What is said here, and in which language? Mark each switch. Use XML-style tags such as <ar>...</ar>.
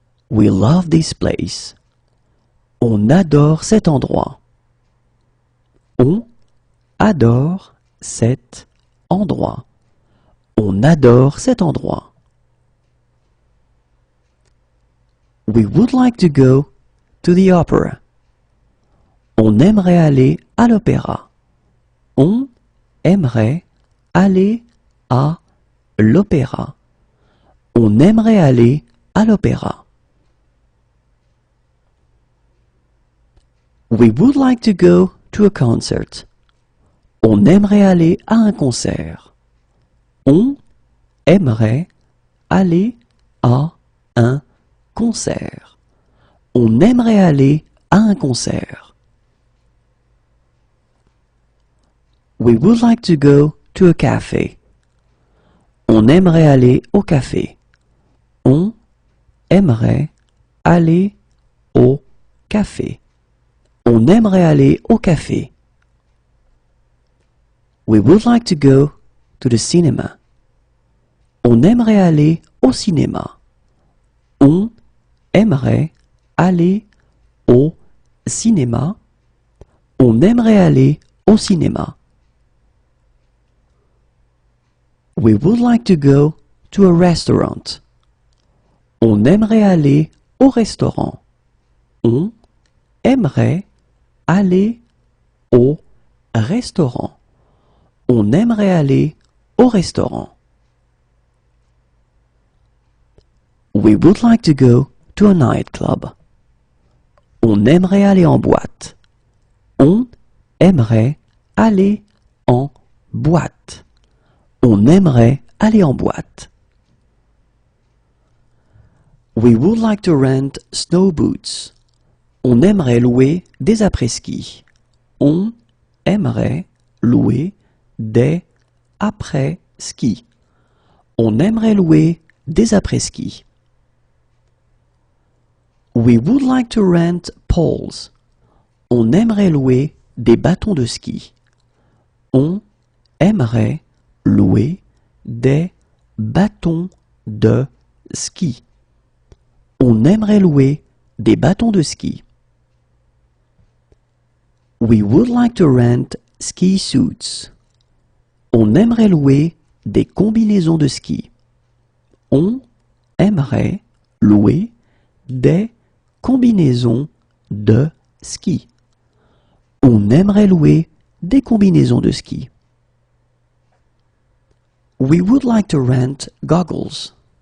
<en>We love this place.</en> <fr>On adore cet endroit. On adore cet endroit. On adore cet endroit.</fr> <en>We would like to go to the opera.</en> <fr>On aimerait aller à l'opéra. On aimerait aller à l'opéra. On aimerait aller à l'opéra.</fr> <en>We would like to go to a concert.</en> <fr>On aimerait aller à un concert. On aimerait aller à un concert. On aimerait aller à un concert.</fr> <en>We would like to go to a cafe.</en> <fr>On aimerait aller au café. On aimerait aller au café. On aimerait aller au café.</fr> <en>We would like to go to the cinema.</en> <fr>On aimerait aller au cinéma. On aimerait aller au cinéma. On aimerait aller au cinéma.</fr> <en>We would like to go to a restaurant.</en> <fr>On aimerait aller au restaurant. On aimerait aller au restaurant. On aimerait aller au restaurant.</fr> <en>We would like to go to a nightclub.</en> <fr>On aimerait aller en boîte. On aimerait aller en boîte. On aimerait aller en boîte.</fr> <en>We would like to rent snow boots.</en> <fr>On aimerait louer des après-ski. On aimerait louer des après-ski. On aimerait louer des après-ski.</fr> <en>We would like to rent poles.</en> <fr>On aimerait louer des bâtons de ski. On aimerait louer des bâtons de ski. On aimerait louer des bâtons de ski.</fr> <en>We would like to rent ski suits.</en> <fr>On aimerait louer des combinaisons de ski. On aimerait louer des combinaisons de ski. On aimerait louer des combinaisons de ski.</fr> <en>We would like to rent goggles.</en>